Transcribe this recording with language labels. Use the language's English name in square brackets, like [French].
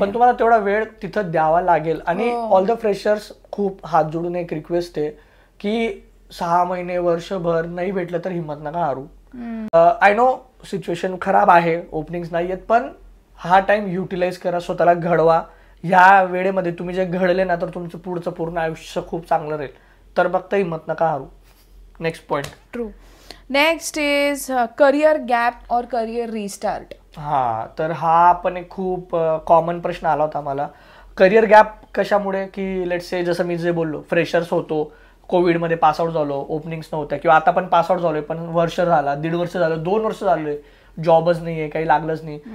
[Marathi] पण तुम्हाला तेवढा वेळ तिथं द्यावा लागेल. आणि ऑल द फ्रेशर्स खूप हात जोडून एक रिक्वेस्ट आहे की 6 महिने, वर्षभर नाही भेटलं तर हिंमत नका हारू. [English] I know [Marathi] सिच्युएशन खराब आहे, ओपनिंग्स नाही आहेत, पण हा टाइम युटिलाइज करा, स्वतःला घडवा. ह्या वेळेमध्ये तुम्ही जे घडले ना तर तुमचं पुढचं पूर्ण आयुष्य खूप चांगलं राहील. तर फक्त हिंमत नका हारू. Next point. [English] True. Next is career gap और career restart. [Marathi] तर हा पण एक खूप कॉमन प्रश्न आला होता मला. करिअर गॅप कशामुळे की लेट्स से जसं मी जे बोललो, फ्रेशर्स होतो, कोविडमध्ये पासआउट झालो, ओपनिंग्स नव्हत्या, किंवा आता पण पासआउट झालोय पण वर्ष झाला, 1.5 वर्ष झालं, 2 वर्ष झालोय, जॉबच नाहीये, काही लागलंच नाही.